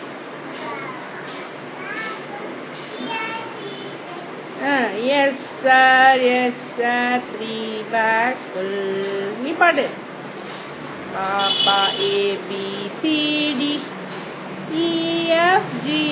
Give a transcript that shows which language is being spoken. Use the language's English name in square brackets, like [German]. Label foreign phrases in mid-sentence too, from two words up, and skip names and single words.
[English] yes sir 3 bags full [Tamil] நீ பாடு பாப்பா [English] A B C D E F G